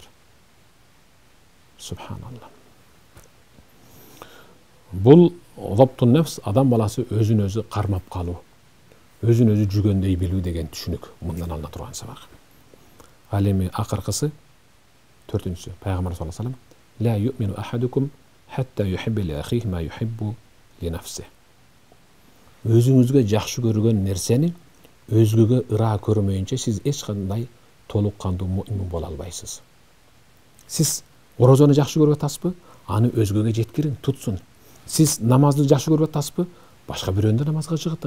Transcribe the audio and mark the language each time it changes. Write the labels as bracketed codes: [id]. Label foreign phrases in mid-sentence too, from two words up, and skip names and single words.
[ky] Субханалла. Бул [ar] ضبط النفس, [ky] адам баласы өзүн өзү кармап калуу, өзүн өзү жүгөндөй билүү деген түшүнүк мындан алына турган сабак. Ал эми акыркысы 4-сү Пайгамбар [ar] صلى الله عليه وسلم لا يؤمن أحدكم حتى يحب لأخيه ما يحب لنفسه. [ky] Өзүңүзгө жакшы көргөн нерсени өзгөгө ыраа көрмөйүнчө сиз эч кандай толук кандуу му'мин боло албайсыз. Сиз орозону жакшы көрүп атасызбы? Аны өзгөгө жеткирин, тутсун. Сиз намазды жакшы көрүп атасызбы? Башка бирөөнү намазга жыгытың.